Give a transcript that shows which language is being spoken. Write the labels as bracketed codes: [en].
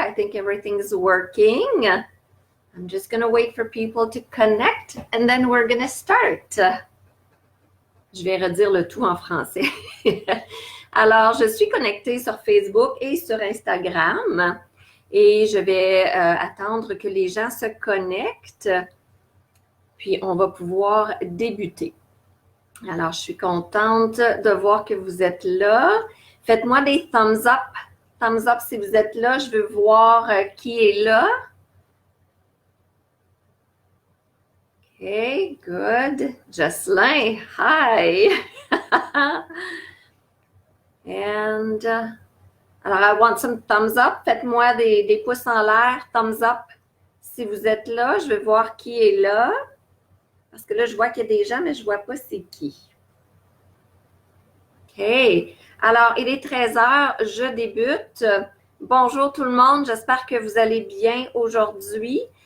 [en] I think everything is working. I'm just going to wait for people to connect and then we're going to start. [fr] Je vais redire le tout en français. Alors, je suis connectée sur Facebook et sur Instagram et je vais attendre que les gens se connectent, puis on va pouvoir débuter. Alors, je suis contente de voir que vous êtes là. Faites-moi des thumbs up. Thumbs up si vous êtes là. Je veux voir qui est là. [en] Okay, good. Jocelyn, hi. And, alors, I want some thumbs up. [fr] Faites-moi des pouces en l'air. Thumbs up si vous êtes là. Je veux voir qui est là. Parce que là, je vois qu'il y a des gens, mais je ne vois pas c'est qui. OK. Alors, il est 13 heures, je débute. Bonjour tout le monde, j'espère que vous allez bien aujourd'hui.